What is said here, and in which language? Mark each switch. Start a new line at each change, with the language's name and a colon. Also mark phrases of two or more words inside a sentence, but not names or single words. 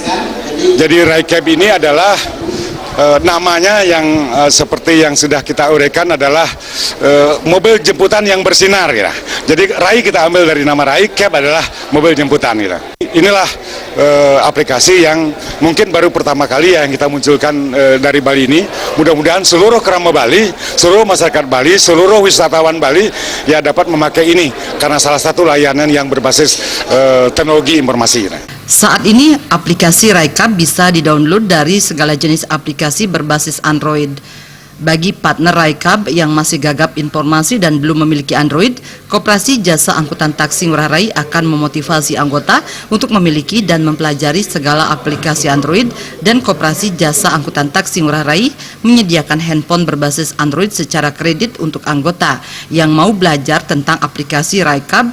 Indonesian: Jadi RaiCab ini adalah namanya yang seperti yang sudah kita uraikan adalah mobil jemputan yang bersinar. Gitu. Jadi Rai kita ambil dari nama Rai, Cab adalah mobil jemputan. Gitu. Inilah aplikasi yang mungkin baru pertama kali yang kita munculkan dari Bali ini. Mudah-mudahan seluruh kerama Bali, seluruh masyarakat Bali, seluruh wisatawan Bali ya dapat memakai ini karena salah satu layanan yang berbasis teknologi informasi. Saat ini aplikasi RaiCab bisa didownload dari segala jenis aplikasi berbasis Android. Bagi partner RaiCab yang masih gagap informasi dan belum memiliki Android, Koperasi Jasa Angkutan Taksi Ngurah Rai akan memotivasi anggota untuk memiliki dan mempelajari segala aplikasi Android, dan Koperasi Jasa Angkutan Taksi Ngurah Rai menyediakan handphone berbasis Android secara kredit untuk anggota yang mau belajar tentang aplikasi RaiCab.